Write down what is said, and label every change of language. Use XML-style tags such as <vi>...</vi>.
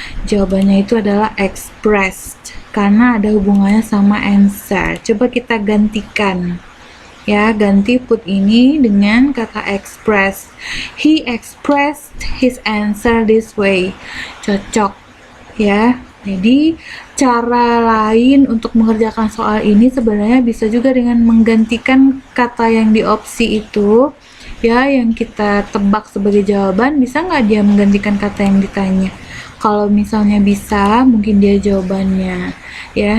<id>Jawabannya itu adalah expressed karena ada hubungannya sama answer. Coba kita gantikan ya, ganti put ini dengan kata express.</id> <en>He expressed his answer this way.</en> <id>Cocok ya. Jadi cara lain untuk mengerjakan soal ini sebenarnya bisa juga dengan menggantikan kata yang di opsi itu ya, yang kita tebak sebagai jawaban. Bisa nggak dia menggantikan kata yang ditanya? Kalau misalnya bisa, mungkin dia jawabannya ya.</id>